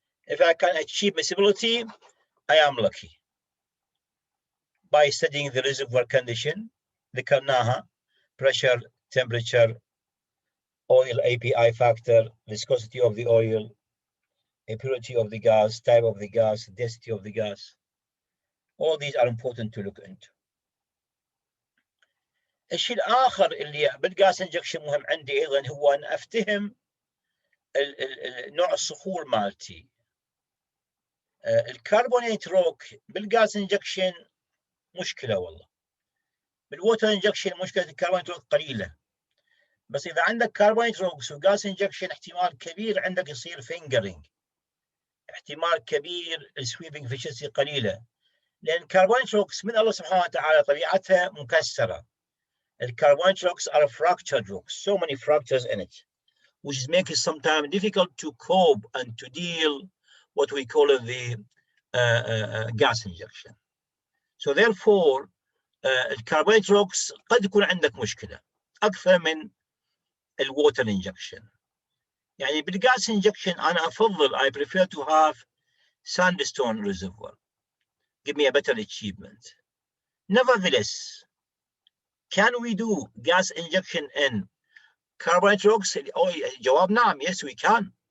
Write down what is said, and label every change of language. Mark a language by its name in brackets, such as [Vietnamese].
[English] If I can achieve miscibility, I am lucky. By studying the reservoir condition, ذكرناها pressure, temperature, oil API factor, viscosity of the oil, impurity of the gas, type of the gas, density of the gas. All these are important to look into. [Arabic] الشيء الآخر اللي بالغاز انجكشن مهم عندي أيضا هو أن أفتهم نوع الصخور مالتي. الكربونيت روك بالغاز انجكشن مشكلة والله. بالووتر انجكشن مشكلة الكربونيت روك قليلة. بس إذا عندك كربونيت روكس وغاز انجكشن احتمال كبير عندك يصير فينجرينج. احتمال كبير السويبنج efficiency قليلة. لأن الكربونيت روكس من الله سبحانه وتعالى طبيعتها مكسرة. [English] الكربونيت rocks are fractured rocks, so many fractures in it, which is making it sometimes difficult to cope and to deal what we call the gas injection. So therefore, [Arabic] الكربونيت rocks قد يكون عندك مشكلة أكثر من الwater injection. [English] يعني بالgas injection [Arabic] أنا أفضل [English] I prefer to have sandstone reservoir. Give me a better achievement. Nevertheless, can we do gas injection in carbonate rocks? [Arabic] جواب نعم. [English] Yes, we can.